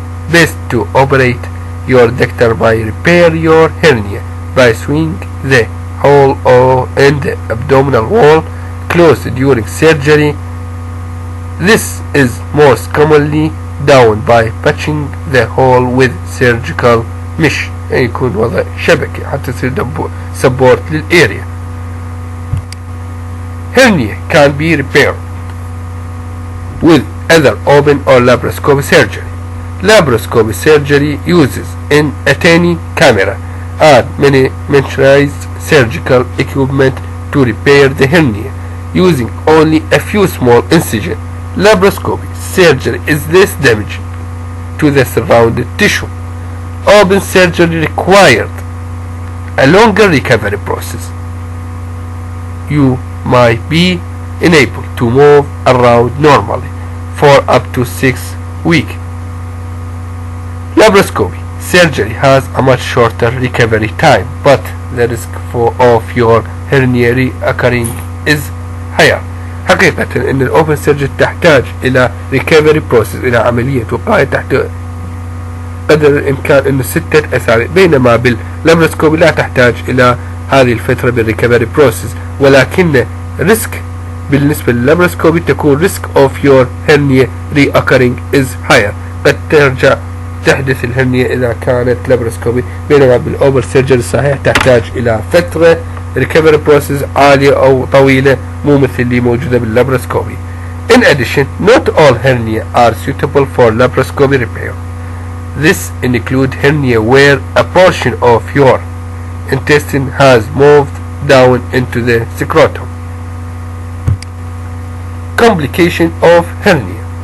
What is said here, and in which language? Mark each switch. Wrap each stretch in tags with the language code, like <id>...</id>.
<en>best to operate your doctor by repair your hernia by sewing the hole in the abdominal wall closed during surgery. This is most commonly done by patching the hole with surgical mesh.</en> <ar>يكون وضع شبكة حتى تصير support للاريا.</ar> <en>Hernia can be repaired with either open or laparoscopic surgery. Laparoscopic surgery uses in a tiny camera and miniaturized surgical equipment to repair the hernia using only a few small incisions. Laparoscopic surgery is less damaging to the surrounding tissue. Open surgery required a longer recovery process. You might be unable to move around normally for up to 6 weeks. Laparoscopy surgery has a much shorter recovery time, but the risk of your hernia reoccurring is higher.</en> <ar>حقيقة ان الاوبن سيرجري تحتاج الى recovery process، الى عملية وقاية تحت قدر الامكان انه 6 اسابيع، بينما باللابروسكوبي لا تحتاج الى هذه الفترة بالريكفري بروسيس، ولكن ريسك بالنسبة لللابروسكوبي تكون</ar> <en>risk of your hernia reoccurring is higher.</en> <ar>قد ترجع تحدث الهرنية إذا كانت لابروسكوبي، بينما بالأوبر سيرجري صحيح تحتاج إلى فترة recovery process عالية أو طويلة مو مثل اللي موجودة باللابروسكوبي.</ar> <en>In addition, not all hernia are suitable for laparoscopy repair. This include hernia where a portion of your intestine has moved down into the scrotum. Complication of hernia.</en>